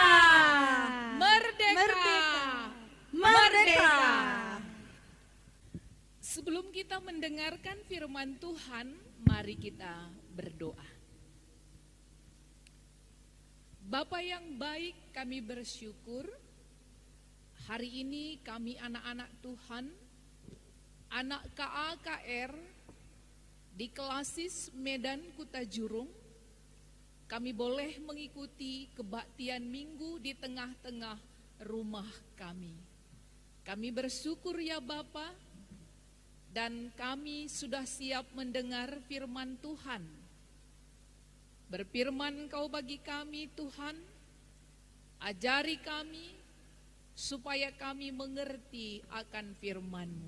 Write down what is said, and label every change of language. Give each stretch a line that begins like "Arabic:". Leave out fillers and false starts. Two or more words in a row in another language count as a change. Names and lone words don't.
Indonesian: Merdeka. Merdeka. Sebelum kita mendengarkan firman Tuhan, mari kita berdoa. Bapa yang baik, kami bersyukur hari ini kami anak-anak Tuhan, anak KAKR di Kelasis Medan Kutajurung, kami boleh mengikuti kebaktian minggu di tengah-tengah rumah kami. Kami bersyukur ya Bapa, dan kami sudah siap mendengar firman Tuhan. Berfirman Engkau bagi kami Tuhan, ajari kami supaya kami mengerti akan firman-Mu.